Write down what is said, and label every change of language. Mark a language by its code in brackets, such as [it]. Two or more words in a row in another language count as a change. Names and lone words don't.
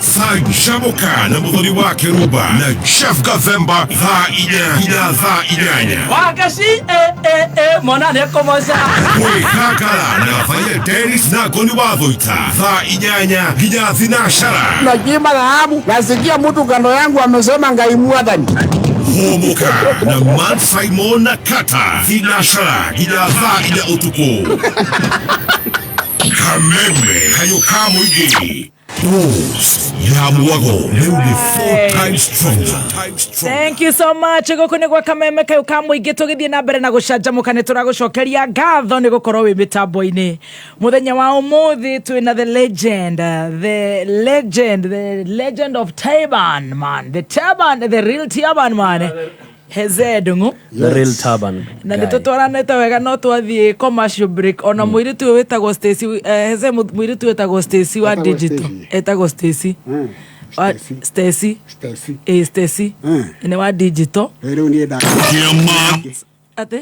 [ki] Canjamũka na Mũthoni wa Kĩrumba na Chef Gathemba thaa 4 nginya thaa 8. Wagaci mwana nĩ kũmoca. Kwĩgangara na Vaile Dennis na Ngoni wa Thũita thaa 8 nginya thinacara. [sw] Najima dhahabu nasikia mtu kando yangu amesema [ki] Ngai Mwathani. Homoka na Man Simon na Kata thinacara nginya thaa 4 ũtukũ. Kameme Kayũ ka Mũingĩ. Dose ya Mwago rĩu nĩ 4 [en] times stronger. Thank you so much. [ki] Gũkũ nĩ gwa Kameme Kayũ ka Mũingĩ tũgĩthiĩ na mbere na gũcanjamũka nĩ tũragũcokeria ngatho nĩ gũkorwo wĩ mĩtambo-inĩ. Mũthenya wa ũmũthĩ twĩna [en] the legend of Taban man. The real Taban man. Hezedungu the real Taban [ki] na nĩtũtwaranĩte wega no twathiĩ [en] commercial break [ki] ona mũirĩtu ũyũ wĩtagwo Stacy Heze mũirĩtu wĩtagwo Stacy wa digital etagwo Stacy Stacy nĩ wa digital rĩu niĩ ate